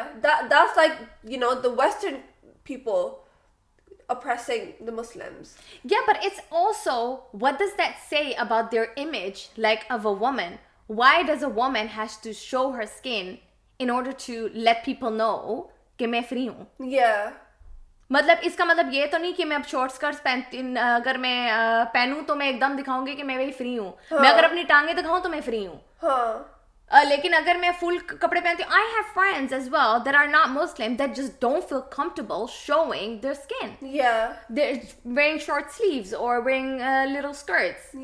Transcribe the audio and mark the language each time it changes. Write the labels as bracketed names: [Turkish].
[English] That's like, you know, the Western people oppressing the Muslims. But it's also, what does that say about their image, like of a woman? Why does a woman has to show her skin in order to let people know que [Hindi] मैं free हूँ? मतलब इसका मतलब ये तो नहीं कि मैं अब शॉर्ट स्कर्ट्स पहनती अगर मैं पहनूं तो मैं एकदम दिखाऊंगी कि मैं वही फ्री हूँ. मैं अगर अपनी टांगे दिखाऊं तो मैं फ्री हूँ. लेकिन अगर मैं फुल कपड़े पहनती हूँ, [English] I have friends as well that are not Muslim that just don't feel comfortable showing their skin. Yeah. They're wearing short sleeves or wearing little skirts.